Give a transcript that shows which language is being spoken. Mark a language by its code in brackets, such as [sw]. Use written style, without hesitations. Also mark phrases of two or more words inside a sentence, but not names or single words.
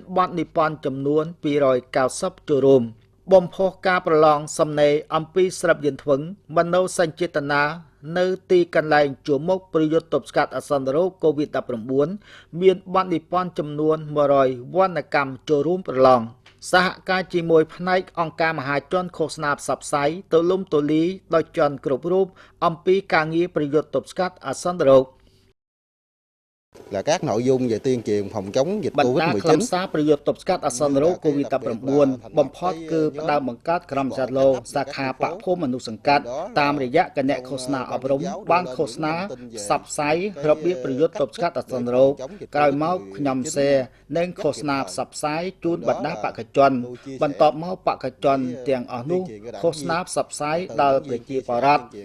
[km] បទនិពន្ធចំនួន290ចូលរួមបំផុសការប្រឡងសំណេរអំពីស្រុកយន្តថ្វឹងមនោសញ្ចេតនានៅទីកន្លែងជួរមុខប្រយុទ្ធទប់ស្កាត់អាសន្នរោគ COVID-19 មានបទនិពន្ធចំនួន100វណ្ណកម្មចូលរួមប្រឡងសហការជាមួយផ្នែកអង្គការមហាជនឃោសនាផ្សព្វផ្សាយទូលំទូលាយដោយជនគ្រប់រូបអំពីការងារប្រយុទ្ធទប់ស្កាត់អាសន្នរោគ [vi] là các nội dung về tuyên truyền phòng chống dịch [km] បណ្ដាខ្លឹម Covid-19 សារប្រយុទ្ធទប់ស្កាត់អាសន្នរោគ COVID-19 បំផុតគឺផ្ដើមបង្កើតក្រុមចាត់លោសាខាបកភូមិមនុស្សសង្កាត់តាមរយៈគណៈឃោសនាអប់រំបានឃោសនាផ្សព្វផ្សាយរបៀបប្រយុទ្ធទប់ស្កាត់អាសន្នរោគក្រោយមកខ្ញុំសេនិងឃោសនាផ្សព្វផ្សាយជូនបណ្ដាបកជនបន្ទាប់មកបកជនទាំងអស់នោះឃោសនាផ្សព្វផ្សាយដល់ប្រជាពលរដ្ឋ